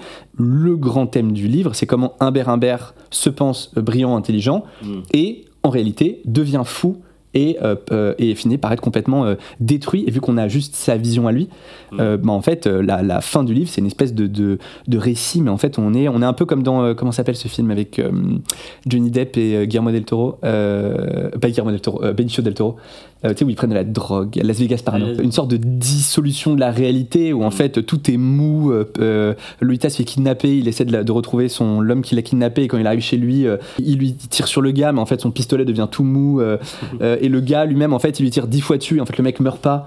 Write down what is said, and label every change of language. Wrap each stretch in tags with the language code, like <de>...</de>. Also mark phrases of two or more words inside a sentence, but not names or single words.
<fr>Le grand thème du livre, c'est comment Humbert Humbert se pense brillant, intelligent, et en réalité devient fou et finit par être complètement détruit. Et vu qu'on a juste sa vision à lui, en fait, la fin du livre, c'est une espèce de récit, mais en fait, on est un peu comme dans comment s'appelle ce film avec Johnny Depp et Guillermo del Toro, pas Guillermo del Toro, Benicio del Toro. Tu sais, où ils prennent de la drogue, Las Vegas Parano, une sorte de dissolution de la réalité où en fait tout est mou. Lolita se fait kidnapper, il essaie de retrouver l'homme qui l'a kidnappé, et quand il arrive chez lui, il lui tire sur le gars, mais en fait son pistolet devient tout mou, et le gars lui-même en fait il lui tire 10 fois dessus, et en fait le mec meurt pas.</fr>